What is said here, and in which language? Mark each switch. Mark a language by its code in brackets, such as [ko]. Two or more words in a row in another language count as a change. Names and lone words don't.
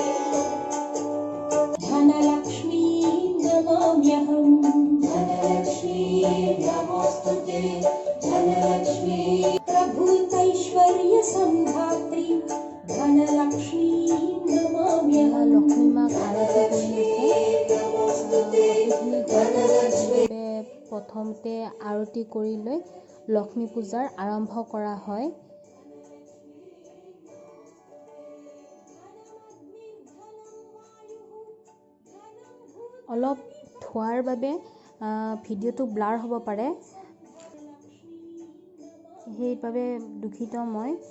[sa] धनलक्ष्मी नमाम्यहम्। धनलक्ष्मी नमोस्तुते, धनलक्ष्मी प्रभूतैश्वर्य संधात्री धनलक्ष्मी नमाम्यहम्। [as] লক্ষ্মী মাক আৰতি কৰি আছে। প্ৰথমতে আৰতি কৰি লৈ লক্ষ্মী পূজাৰ আৰম্ভ কৰা হয়। অলপ ধোৱাৰ বাবে ভিডিঅ'টো ব্লাৰ হ'ব পাৰে, সেইবাবে দুখিত মই।